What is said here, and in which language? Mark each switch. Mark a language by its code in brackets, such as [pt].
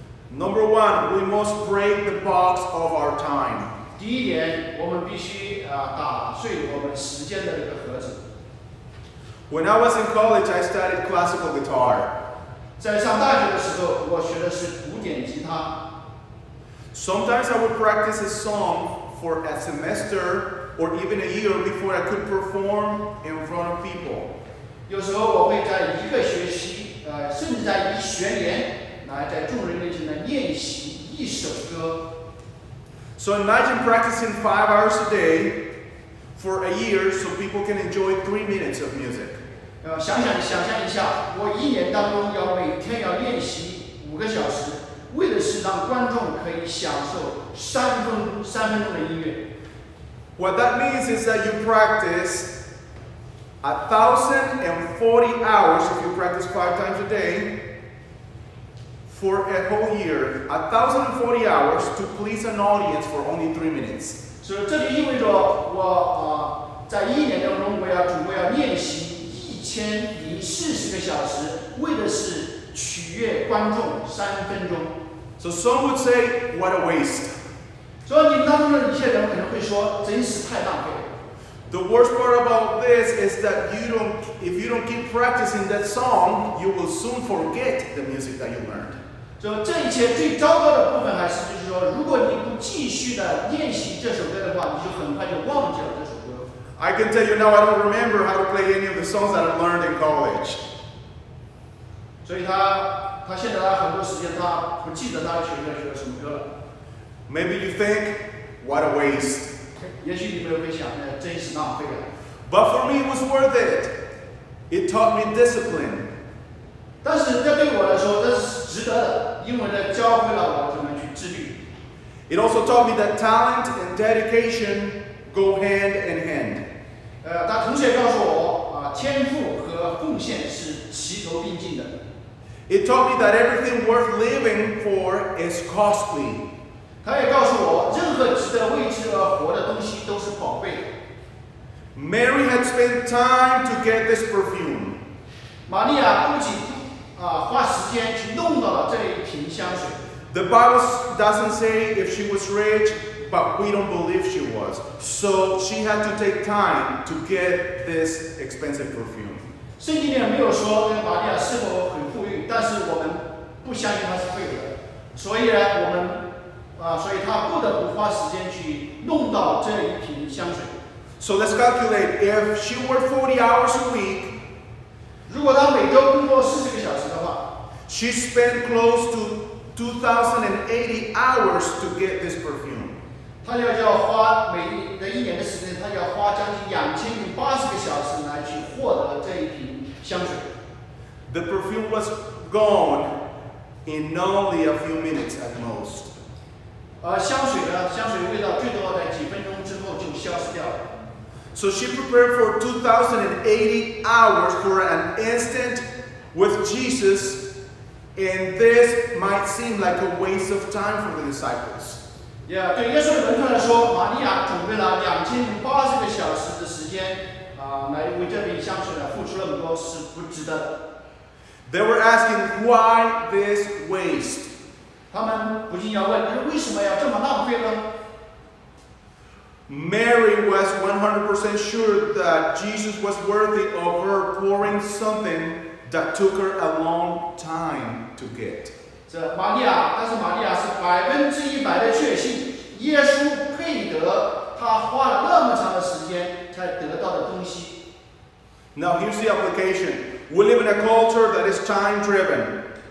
[en] Number one, we must break the box of our time. [zh] 第一点，我们必须打碎我们时间的这个盒子。 [en] When I was in college, I studied classical guitar. [zh] 在上大学的时候，我学的是古典吉他。 [en] Sometimes I would practice a song for a semester or even a year before I could perform in front of people. [zh] 有时候我会在1个学期，甚至在1学年，来在众人面前来练习一首歌。 [en] So imagine practicing 5 hours a day for a year so people can enjoy 3 minutes of music. [zh] 想象一下，我1年当中每天要练习5个小时，为的是让观众可以享受3分钟的音乐。 [en] What that means is that you practice 1,040 hours if you practice 5 times a day for a whole year. 1,040 hours to please an audience for only 3 minutes. [zh] 所以这就意味着我在1年当中，我要练习1040个小时，为的是取悦观众3分钟。 [en] So some would say, what a waste. [zh] 所以你们当中的一些人可能会说，真是太浪费了。 [en] The worst part about this is that if you don't keep practicing that song, you will soon forget the music that you learned. [zh] 所以这一切最糟糕的部分还是就是说，如果你不继续的练习这首歌的话，你就很快就忘记了这首歌。 [en] I can tell you now, I don't remember how to play any of the songs that I learned in college. [zh] 所以他现在很多时间他不记得他学了什么歌了。 [en] Maybe you think, what a waste. [zh] 也许你们会想，真是浪费了。 [en] But for me, it was worth it. It taught me discipline. [zh] 但是这对我来说，这是值得的，因为呢，教会了我怎么去自律。 [en] It also taught me that talent and dedication go hand in hand. [zh] 他同时也告诉我，天赋和奉献是齐头并进的。 [en] It taught me that everything worth living for is costly. [zh] 他也告诉我，任何值得为之而活的东西都是宝贝的。 [en] Mary had spent time to get this perfume. [zh] 玛利亚不仅花时间去弄到了这一瓶香水。 [en] The Bible doesn't say if she was rich, but we don't believe she was. So she had to take time to get this expensive perfume. [zh] 圣经里没有说这个玛利亚是否很富裕，但是我们不相信她是富有的，所以呢，所以她不得不花时间去弄到这一瓶香水。 [en] So let's calculate if she worked 40 hours a week, [zh] 如果她每周工作40个小时的话， [en] she spent close to 2,080 hours to get this perfume. [zh] 她就要花一年的时间，她要花将近2080个小时来去获得这一瓶香水。 [en] The perfume was gone in only a few minutes at most. [zh] 香水味道最多在几分钟之后就消失掉了。 [en] So she prepared for 2,080 hours for an instant with Jesus, and this might seem like a waste of time for the disciples. [zh] 对耶稣的门徒来说，玛利亚准备了2080个小时的时间来为这瓶香水呢付出那么多是不值得的。 [en] They were asking, why this waste? [zh] 他们不禁要问：为什么要这么浪费呢？ [en] Mary was 100% sure that Jesus was worthy of her pouring something that took her a long time to get. [zh] 但是玛利亚是100%的确信，耶稣配得他花了那么长的时间才得到的东西。 [en] Now here's the application. We live in a culture that is time-driven.